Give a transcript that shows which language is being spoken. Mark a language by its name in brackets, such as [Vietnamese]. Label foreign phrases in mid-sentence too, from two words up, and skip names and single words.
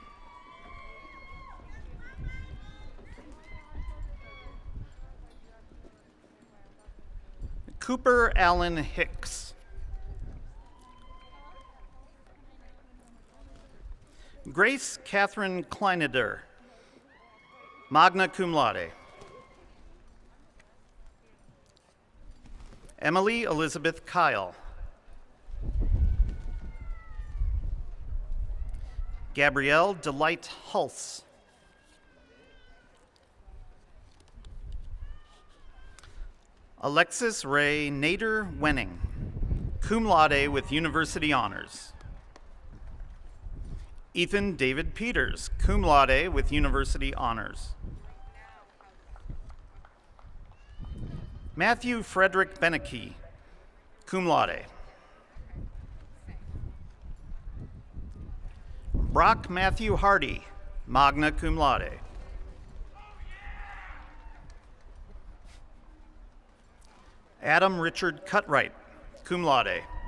[English] Cooper Allen Hicks. Grace Catherine Kleineder, [Latin] magna cum laude. [English] Emily Elizabeth Kyle. Gabrielle Delight Hulse. Alexis Ray Nader Wenning, [Latin] cum laude [English] with university honors. Ethan David Peters, [Latin] cum laude [English] with university honors. Matthew Frederick Beneke, [Latin] cum laude. [English] Brock Matthew Hardy, [Latin] magna cum laude. [English] Adam Richard Cutright, [Latin] cum laude.